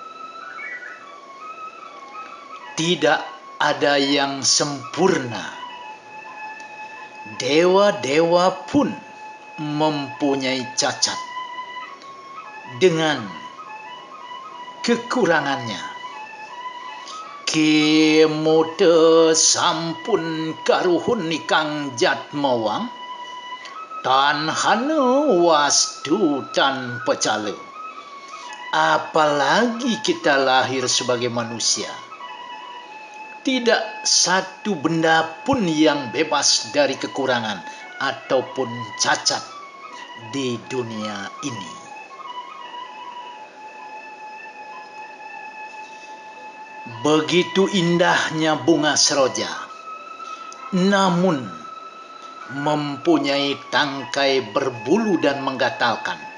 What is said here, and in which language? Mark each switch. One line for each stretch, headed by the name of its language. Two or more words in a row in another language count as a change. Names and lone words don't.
Indonesian: Tidak ada yang sempurna. Dewa-dewa pun mempunyai cacat dengan kekurangannya.
Kawi: Kemude sampun karuhun nikang jatmawang tan hana wastu tan pecale.
Indonesian: Apalagi kita lahir sebagai manusia. Tidak satu benda pun yang bebas dari kekurangan ataupun cacat di dunia ini. Begitu indahnya bunga seroja, namun mempunyai tangkai berbulu dan menggatalkan.